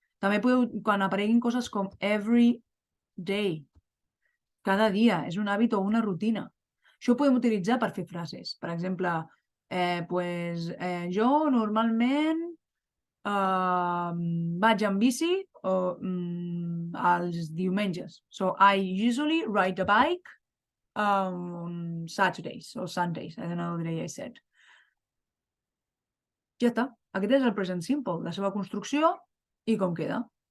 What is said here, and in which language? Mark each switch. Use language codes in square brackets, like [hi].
[ca] També podeu, quan apareguin coses com [en] every day, [ca] cada dia, és un hàbit o una rutina. Això ho podem utilitzar per fer frases. Per exemple, jo normalment vaig amb bici els diumenges. [en] So I usually ride a bike on Saturdays or Sundays. I don't know the day I said. [ca] Ja està. Aquest és el present simple, la seva construcció i com queda.